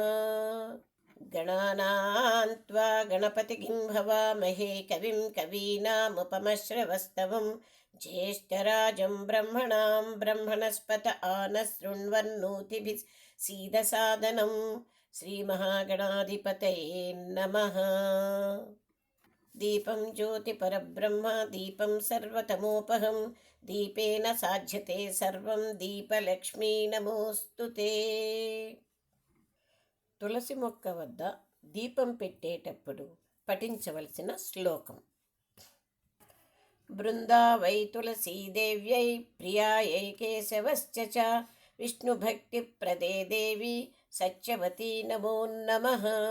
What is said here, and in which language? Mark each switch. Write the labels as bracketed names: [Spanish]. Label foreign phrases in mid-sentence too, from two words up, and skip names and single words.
[Sanskrit] गणानां त्वा गणपतिं भवामहे कविं कवीनामुपमश्रवस्तवं ज्येष्ठराजं ब्रह्मणां ब्रह्मणस्पत आनशृण्वन्नोतिभिः सीदसादनं श्रीमहागणाधिपतये नमः। दीपं ज्योतिपरब्रह्म दीपं सर्वतमोपहं दीपेन साध्यते सर्वं दीपलक्ष्मी नमोस्तुते। [Telugu] తులసి మొక్క వద్ద దీపం పెట్టేటప్పుడు పఠించవలసిన శ్లోకం. [Sanskrit] బృందావై తులసీదేవ్యై ప్రియాయై కేశవశ్చ చ విష్ణుభక్తిప్రదే దేవి సత్యవతీ నమో నమః.